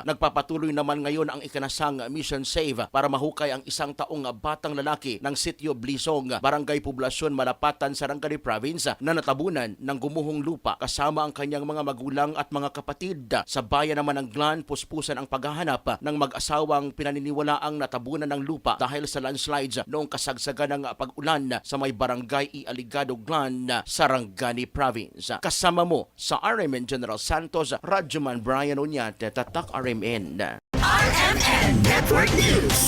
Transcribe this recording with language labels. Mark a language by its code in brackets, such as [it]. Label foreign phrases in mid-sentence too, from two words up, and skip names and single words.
[tl] Nagpapatuloy naman ngayon ang ikanasang Mission Save para mahukay ang 1 taong batang lalaki ng Sitio Blisong, Barangay Poblasyon, Malapatan, Sarangani Province, na natabunan ng gumuhong lupa kasama ang kanyang mga magulang at mga kapatid. Sa bayan naman ng Glan, puspusan ang paghahanap ng mag-asawang pinaniniwalaang natabunan ng lupa dahil sa landslides noong kasagsagan ng pag-ulan sa may barangay Ialigado, Glan, Sarangani Province. Kasama mo sa RMN General Santos, Radyoman Brian Oñate, Tatak RMN. RMN Network News.